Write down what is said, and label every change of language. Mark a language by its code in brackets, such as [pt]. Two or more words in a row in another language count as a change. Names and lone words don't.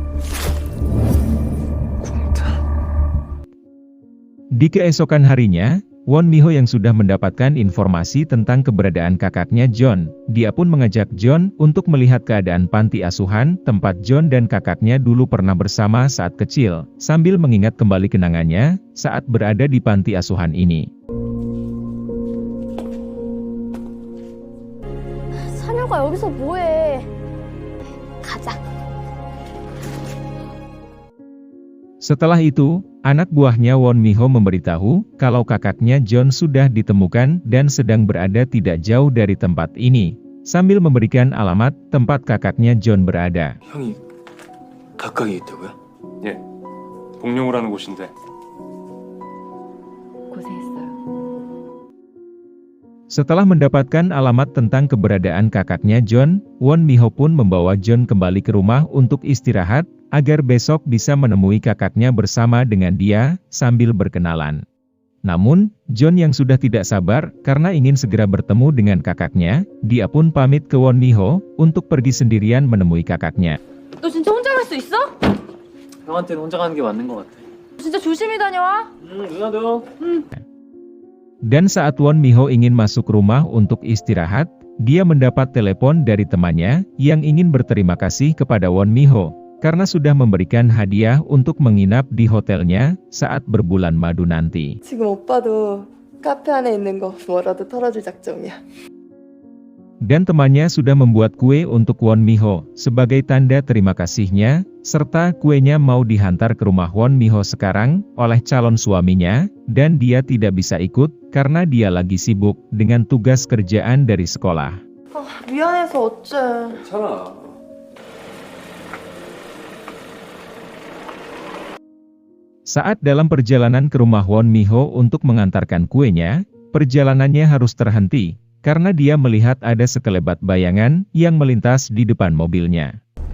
[id] Di keesokan harinya, Won Miho yang sudah mendapatkan informasi tentang keberadaan kakaknya John, dia pun mengajak John untuk melihat keadaan panti asuhan tempat John dan kakaknya dulu pernah bersama saat kecil, sambil mengingat kembali kenangannya saat berada di panti asuhan ini. [ko] 사녀가 여기서 뭐해? 가자. [id] Setelah itu, anak buahnya Won Miho memberitahu kalau kakaknya John sudah ditemukan dan sedang berada tidak jauh dari tempat ini, sambil memberikan alamat tempat kakaknya John berada. [ko] 형이 가까이 있다고요? 예, 복룡우라는 곳인데 고생했어요. [id] Setelah mendapatkan alamat tentang keberadaan kakaknya John, Won Miho pun membawa John kembali ke rumah untuk istirahat, agar besok bisa menemui kakaknya bersama dengan dia, sambil berkenalan. Namun, John yang sudah tidak sabar, karena ingin segera bertemu dengan kakaknya, dia pun pamit ke Won Miho, untuk pergi sendirian menemui kakaknya. [ko] 너 진짜 혼자 갈 수 있어? 형한테는 혼자 가는 게 맞는 것 같아. 진짜 조심히 다녀와. 누나도. [id] Dan saat Won Miho ingin masuk rumah untuk istirahat, dia mendapat telepon dari temannya, yang ingin berterima kasih kepada Won Miho, karena sudah memberikan hadiah untuk menginap di hotelnya saat berbulan madu nanti. [ko] 지금 오빠도 카페 안에 있는 거 뭐라도 털어줄 작정이야. [id] Dan temannya sudah membuat kue untuk Won Miho sebagai tanda terima kasihnya, serta kuenya mau dihantar ke rumah Won Miho sekarang oleh calon suaminya, dan dia tidak bisa ikut karena dia lagi sibuk dengan tugas kerjaan dari sekolah. [ko] 미안해서 어째. 괜찮아. [id] Saat dalam perjalanan ke rumah Won Miho untuk mengantarkan kuenya, perjalanannya harus terhenti, karena dia melihat ada sekelebat bayangan yang melintas di depan mobilnya.